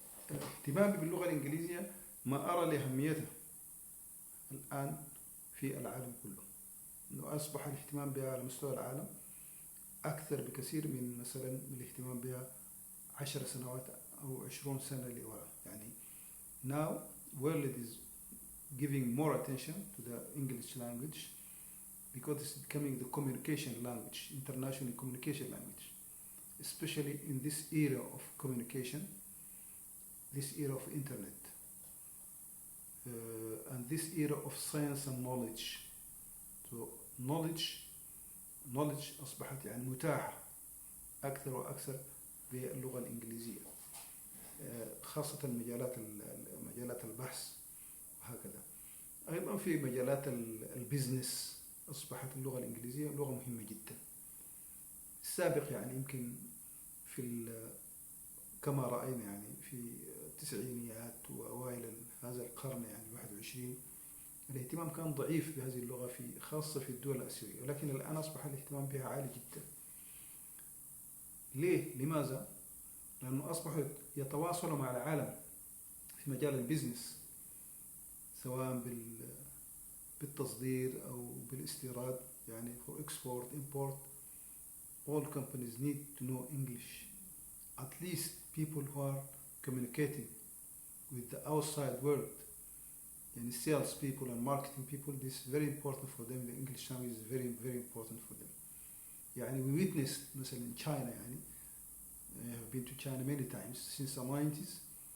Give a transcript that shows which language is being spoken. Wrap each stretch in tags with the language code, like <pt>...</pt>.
<ar>والاهتمام باللغة الإنجليزية ما أرى لأهميته الآن في العالم كله، أنه أصبح الاهتمام بها على مستوى العالم أكثر بكثير من مثلا الاهتمام بها 10 سنوات أو 20 سنة لوراء.</ar> <en>يعني now world is giving more attention to the English language because it's becoming the communication language, international communication language, especially in this era of communication, this era of internet, and this era of science and knowledge.</en> <ar>So knowledge أصبحت يعني متاحة أكثر وأكثر باللغة الإنجليزية، خاصة مجالات البحث وهكذا. أيضا في مجالات البيزنس أصبحت اللغة الإنجليزية لغة مهمة جدا. السابق يعني يمكن كما رأينا يعني في التسعينيات وأوائل هذا القرن يعني 21 الاهتمام كان ضعيف بهذه اللغة خاصة في الدول الآسيوية، ولكن الآن أصبح الاهتمام بها عالي جدا. لماذا؟ لأنه أصبحوا يتواصلوا مع العالم في مجال البيزنس، سواء بالتصدير أو بالاستيراد، يعني</ar> <en>for export, import. All companies need to know English. At least people who are communicating with the outside world, and sales people and marketing people, this is very important for them. The English language is very, very important for them. يعني we witnessed مثلا in China, يعني I have been to China many times since the 90s.</en>